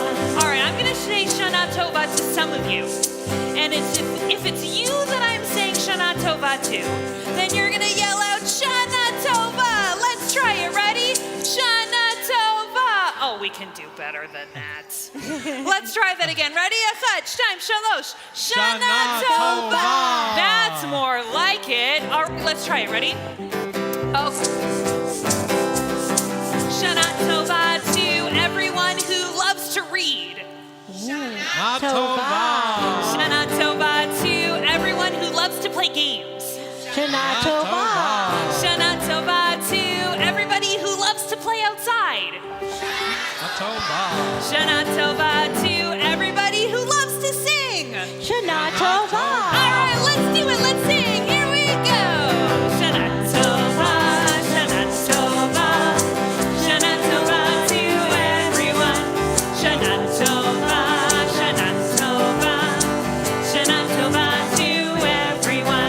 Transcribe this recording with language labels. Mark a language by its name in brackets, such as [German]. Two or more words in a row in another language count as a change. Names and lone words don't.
[English] All right, I'm going to say [Hebrew] שנה טובה [English] to some of you. And if it's you that I'm saying [Hebrew] שנה טובה [English] to, then you're going to yell out [Hebrew] שנה טובה. [English] Let's try it. Ready? [Hebrew] שנה טובה. [English] Oh, we can do better than that. Let's try that again. Ready? [Hebrew] אחד, שתיים, שלוש. שנה טובה. [English] That's more like it. All right, let's try it. Ready? Oh. [Hebrew] שנה טובה [English] to everyone. Tova. [Hebrew] שנה טובה [English] to everyone who loves to play games. [Hebrew] שנה טובה. שנה טובה [English] to everybody who loves to play outside. Tova. [Hebrew] שנה טובה [English] to everybody who loves to sing. [Hebrew] שנה טובה. [English] All right, let's do it. Let's sing. Here we go. [Hebrew] שנה טובה, שנה טובה, שנה טובה [English] to everyone. [Hebrew] שנה טובה, שנה טובה, שנה טובה [English] to everyone.